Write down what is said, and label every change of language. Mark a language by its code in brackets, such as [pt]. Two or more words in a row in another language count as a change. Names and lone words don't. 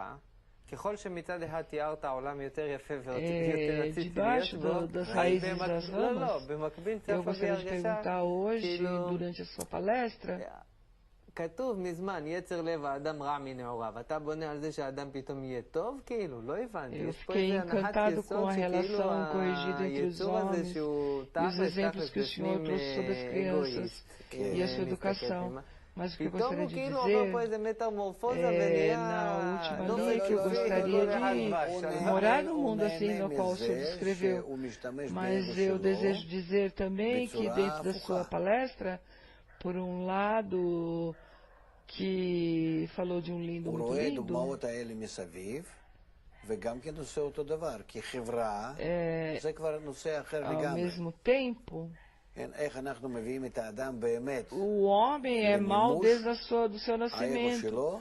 [he] ככל שמצד אחד תיארת עולם יותר יפה ויותר רציתי להיות בו, במקביל צפה בי הרגשה, כתוב מזמן, יצר לב האדם רע מנעוריו. אתה בונה על זה שהאדם פתאום יהיה טוב? כאילו, לא הבנתי. יש פה איזה הנחת יסוד שכאילו היצור הזה שהוא תכלס בפנים אגואיסט. [pt] Mas o que eu [he] פתאום [pt] gostaria [he] הוא [pt] de [he] כאילו עובר [pt] dizer [he] פה איזה מטמורפוזה ונהיה... [pt] na última linha que eu gostaria de morar no mundo assim no qual o senhor descreveu, mas eu desejo dizer também que dentro da sua palestra, por um lado, que falou de um lindo muito lindo, ao mesmo tempo, o homem é mau desde do seu nascimento.